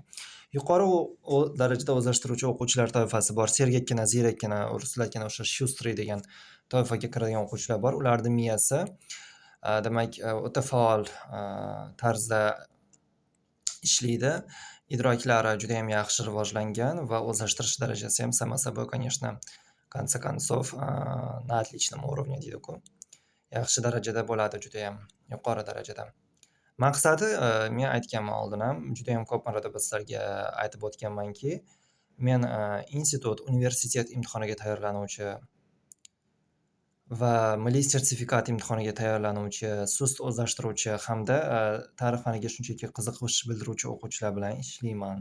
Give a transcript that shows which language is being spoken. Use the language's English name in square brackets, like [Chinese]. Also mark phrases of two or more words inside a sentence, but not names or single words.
[Uzbek] Yuqori darajada o'zlashtiruvchi o'quvchilar toifasi bor. Sergakkina, ziyrakkina, ruslarkina o'sha shustri degan toifaga kiradigan o'quvchilar bor. Ularning miyasi demak o'ta faol tarzda ishlaydi. Idroklari juda ham yaxshi rivojlangan va o'zlashtirish darajasi ham [Russian] само собой, конечно, в конце концов, на отличном уровне [Uzbek] deydi-ku. Yaxshi darajada bo'ladi, juda ham yuqori darajada. Maqsadi men aytganman oldin ham, juda ham ko'p marotaba sizlarga aytib o'tganmanki, men institut, universitet imtihoniga tayyorlanuvchi va milliy sertifikat imtihoniga tayyorlanuvchi, sust o'zlashtiruvchi hamda tarix faniga shunchaki qiziqish bildiruvchi o'quvchilar bilan ishlayman.